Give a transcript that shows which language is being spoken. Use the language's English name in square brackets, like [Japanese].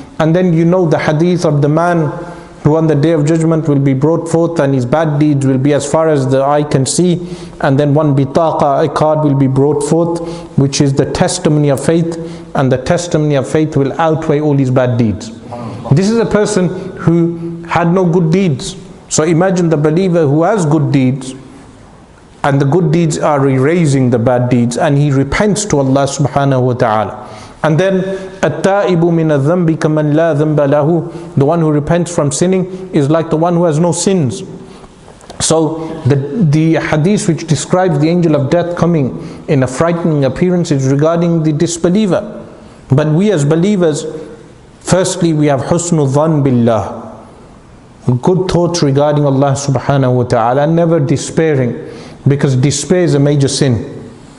[English] And then you know the hadith of the man who on the day of judgment will be brought forth and his bad deeds will be as far as the eye can see, and then one bitaqa, a card, will be brought forth, which is the testimony of faith, and the testimony of faith will outweigh all his bad deeds. This is a person who had no good deeds. So imagine the believer who has good deeds, and the good deeds are erasing the bad deeds, and he repents to Allah subhanahu wa ta'ala. [Arabic] And then التائب من الذنب كمن لا ذنب له. [English] The one who repents from sinning is like the one who has no sins. So the hadith which describes the angel of death coming in a frightening appearance is regarding the disbeliever. But we as believers, firstly we have husnul dhan billah, good thoughts regarding Allah subhanahu wa ta'ala, never despairing, because despair is a major sin.